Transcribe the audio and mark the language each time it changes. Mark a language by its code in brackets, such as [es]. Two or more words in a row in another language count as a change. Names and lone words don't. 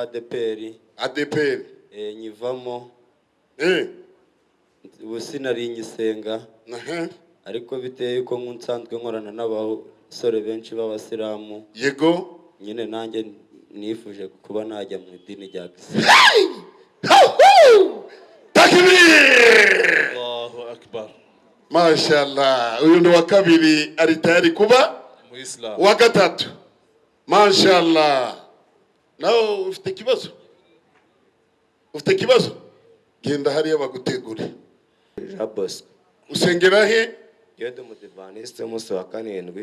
[rw] ADPR. Nyivamo. Ubu sinari ngisenga. Ariko biteye yuko nsanzwe nkorana n'abasore benshi b'abasilamu. Yego. Nyine nanjye nifuje kuba najya mu idini rya Islam. Takbir! [ar] Allahu akbar. [rw] Mashallah. Uyu ni wa kabiri ari tayari kuba Muislam. wa gatatu. Mashallah. Nawe ufite kibazo? Ufite kibazo? Genda hariya bagutegure. Jabos. Usengera he? Yode mudivaniste umunsi wa 7.